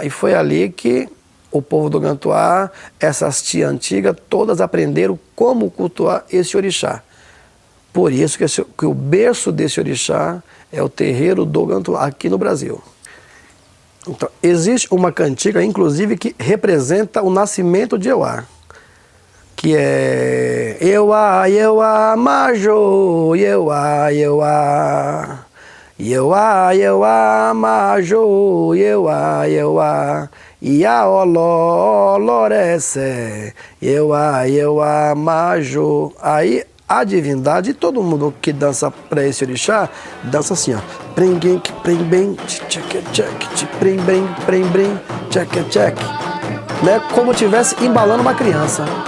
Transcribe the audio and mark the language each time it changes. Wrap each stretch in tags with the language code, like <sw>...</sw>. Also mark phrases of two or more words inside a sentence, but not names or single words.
<pt>E foi ali que o povo do Gantuá, essas tias antigas, todas aprenderam como cultuar esse orixá. Por isso que o berço desse orixá é o terreiro do Gantuá, aqui no Brasil. Então, existe uma cantiga, inclusive, que representa o nascimento de Euá, que é</pt> <yo>Euá, Euá, Majô, Euá, Euá, Euá, Euá, Majô, Euá, Euá, Iaoló, Olorece, Euá, Majô.</yo> <pt>Aí a divindade, todo mundo que dança para esse orixá, dança assim, ó. Prem-bem, tcheque-tcheque, prem-bem, tcheque-tcheque. Né? Como se estivesse embalando uma criança.</pt>